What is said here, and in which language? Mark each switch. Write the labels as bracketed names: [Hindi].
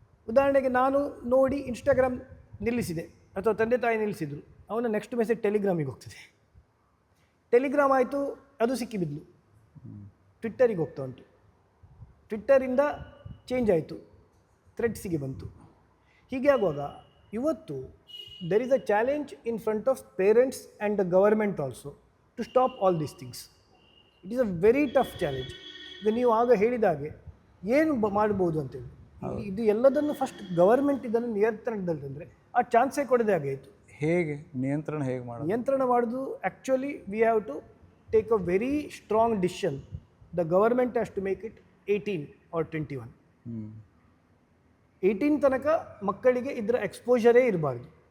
[Kannada] ಉದಾಹರಣೆಗೆ ನಾನು ನೋಡಿ ಇನ್ಸ್ಟಾಗ್ರಾಮ್ ನಿಲ್ಲಿಸಿದೆ ಅಥವಾ ತಂದೆ ತಾಯಿ ನಿಲ್ಲಿಸಿದ್ರು, ಅವನ ನೆಕ್ಸ್ಟ್ ಮೆಸೇಜ್ ಟೆಲಿಗ್ರಾಮಿಗೆ ಹೋಗ್ತದೆ. ಟೆಲಿಗ್ರಾಮ್ ಆಯಿತು, ಅದು ಸಿಕ್ಕಿಬಿದ್ಲು, ಟ್ವಿಟ್ಟರಿಗೆ ಹೋಗ್ತಾ ಉಂಟು. ಟ್ವಿಟ್ಟರಿಂದ ಚೇಂಜ್ ಆಯಿತು, ಥ್ರೆಡ್ಸಿಗೆ ಬಂತು. ಹೀಗೆ ಆಗುವಾಗ ಇವತ್ತು [English] there is a challenge in front of parents and the government also to stop all these things. It is a very tough challenge. [Kannada] ಈಗ ನೀವು ಆಗ ಹೇಳಿದಾಗೆ ಏನು ಮಾಡ್ಬೋದು ಅಂತೇಳಿ, ಇದು ಎಲ್ಲದನ್ನು ಫಸ್ಟ್ ಗವರ್ಮೆಂಟ್ ಇದನ್ನು ನಿಯಂತ್ರಣದಲ್ಲಂದರೆ ಆ ಚಾನ್ಸೇ ಕೊಡದೆ ಆಗಾಯಿತು. ಹೇಗೆ ನಿಯಂತ್ರಣ ಮಾಡೋದು? [English] Actually we have to take a very strong decision. The government has to make it 18 or 21. [Kannada] 18 ತನಕ ಮಕ್ಕಳಿಗೆ ಇದರ ಎಕ್ಸ್ಪೋಜರೇ ಇರಬಾರ್ದು.